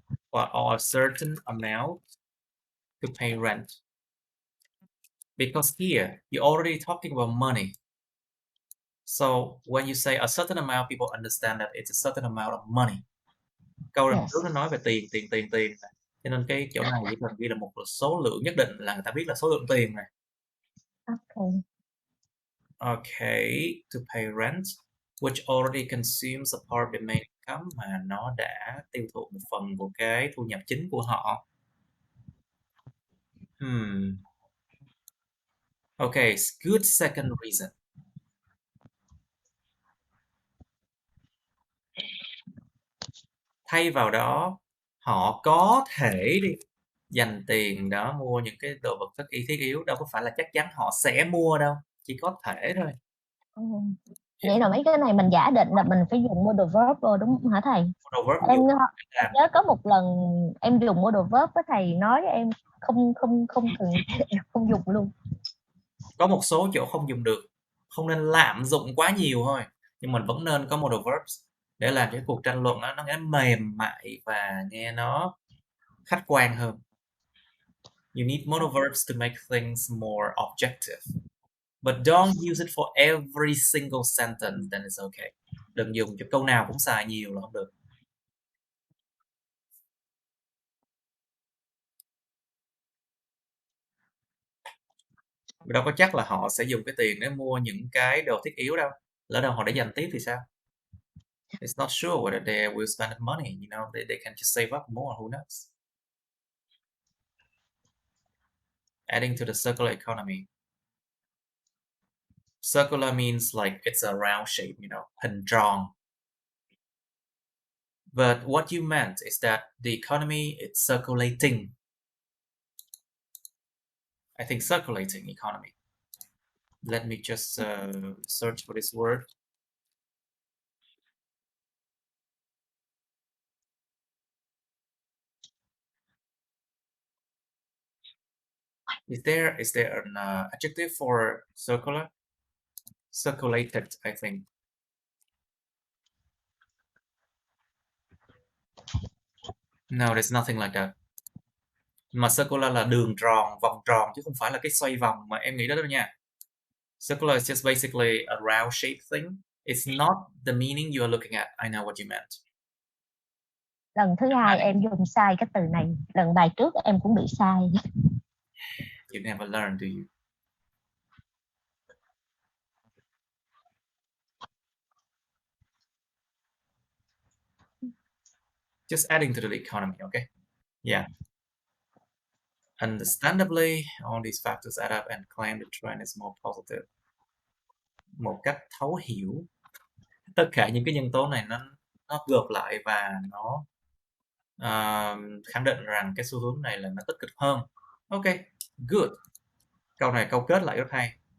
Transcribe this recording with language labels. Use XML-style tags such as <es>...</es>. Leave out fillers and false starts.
<en>Or a certain amount to pay rent. Because here, you're already talking about money. So when you say a certain amount, people understand that it's a certain amount of money.</en> <vi>Câu đằng trước nó nói về tiền. Cho nên cái chỗ này chỉ cần ghi là một số lượng nhất định là người ta biết là số lượng tiền này.</vi> <en>Okay, to pay rent, which already consumes a part of the main income,</en> <vi>mà nó đã tiêu thụ một phần của cái thu nhập chính của họ.</vi> <en>Okay, good second reason.</en> <vi>Thay vào đó, họ có thể dành tiền đó mua những cái đồ vật thiết yếu, đâu có phải là chắc chắn họ sẽ mua đâu, chỉ có thể thôi. Vậy là mấy cái này mình giả định là mình phải dùng modal verb rồi đúng không hả thầy? Em nhớ có một lần em dùng modal verb với thầy nói em không dùng luôn. Có một số chỗ không dùng được, không nên lạm dụng quá nhiều thôi, nhưng mình vẫn nên có modal verbs để làm cho cuộc tranh luận nó nghe mềm mại và nghe nó khách quan hơn.</vi> <en>You need modal verbs to make things more objective. But don't use it for every single sentence, then it's okay.</en> <vi>Đừng dùng cho câu nào cũng xài nhiều là không được. Đâu có chắc là họ sẽ dùng cái tiền để mua những cái đồ thiết yếu đâu. Lỡ đâu họ để dành tiếp thì sao?</vi> <en>It's not sure whether they will spend money, you know, they can just save up more, who knows? Adding to the circular economy. Circular means like it's a round shape, you know,</en> <vi>hình tròn.</vi> <en>But what you meant is that the economy is circulating. I think circulating economy. Let me just search for this word. Is there an adjective for circular? Circulated, I think. No, there's nothing like that.</en> <vi>Mà circular là đường tròn, vòng tròn chứ không phải là cái xoay vòng mà em nghĩ đó đâu nha.</vi> <en>Circular is just basically a round shaped thing. It's not the meaning you are looking at. I know what you meant.</en> <vi>Lần thứ hai em dùng sai cái từ này. Lần bài trước em cũng bị sai.</vi> <en>You never learn, do you? Just adding to the economy, okay? Yeah. Understandably, all these factors add up and claim the trend is more positive.</en> <vi>Một cách thấu hiểu, tất cả những cái nhân tố này nó gộp lại và nó khẳng định rằng cái xu hướng này là nó tích cực hơn.</vi> <en>Ok, good.</en> <vi>Câu này câu kết lại rất hay.</vi>